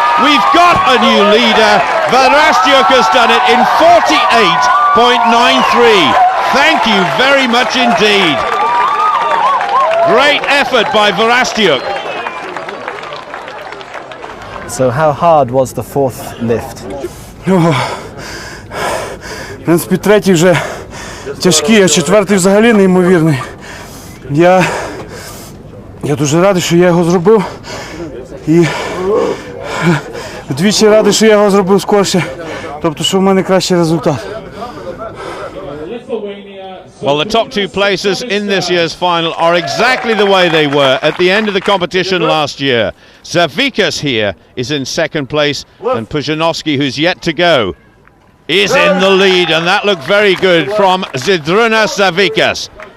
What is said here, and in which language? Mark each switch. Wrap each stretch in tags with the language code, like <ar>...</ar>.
<en>We've got a new leader. Varastyuk has done it in 48.93. Thank you very much indeed. Great effort by Varastyuk. So how hard was the fourth lift?</en> <uk>В принципі, третій вже тяжкий, а четвертий взагалі неймовірний. Я дуже радий, що я його зробив. І двічі радий, що я його зробив скорше. Тобто, що в мене кращий результат.</uk> <en>Well, the top 2 places in this year's final are exactly the way they were at the end of the competition last year. Zavikas here is in second place, and Pujanovsky, who's yet to go, is in the lead, and that looked very good from Zydrunas Zavikas.</en>